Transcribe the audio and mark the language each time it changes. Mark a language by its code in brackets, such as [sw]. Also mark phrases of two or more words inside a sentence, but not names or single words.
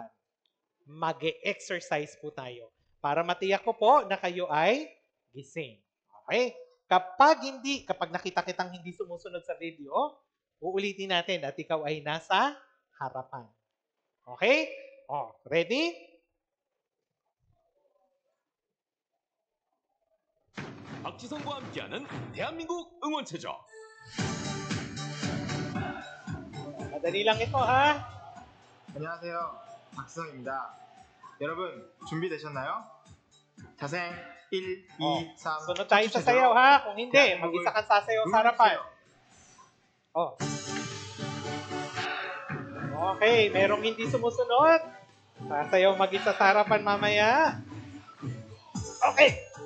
[tl] Mag-exercise po tayo para matiyak ko po na kayo ay gising. Okay? Kapag nakita kitang hindi sumusunod sa video, uulitin natin at ikaw ay nasa harapan. [en] Okay? Ready? [ko] 박지성과 함께하는 대한민국 응원체조. [tl] Madali lang ito, ha? [ko] 안녕하세요. 박수성입니다. 여러분 준비되셨나요? 자생 1, 2, Oh, 3 [tl] sunod tayo sa sayaw ha. Kung hindi, [ko] 대한민국을 [tl] mag-isa kang sasayaw sa harapan. [ko] 응원해주세요. Oh. [tl] Okay, merong hindi sumusunod. Sasayaw mag-isa sa harapan mamaya. Okay.